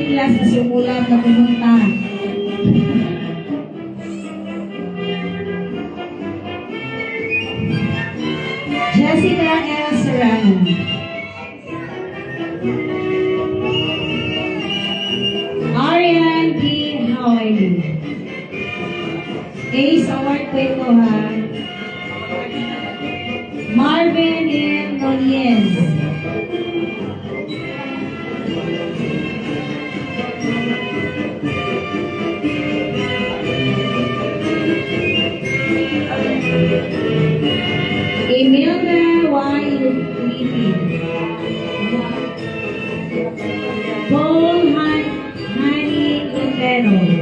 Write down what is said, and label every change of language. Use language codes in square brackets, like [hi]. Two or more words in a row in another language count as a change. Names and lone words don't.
[tl] sa sumulat na pumunta. Jessica L. Serrano. Arian D. Howard. Ace Award po ito ha. Marvin M. Nunez. Imelda Y. Lipin. Paul Hani Lutero.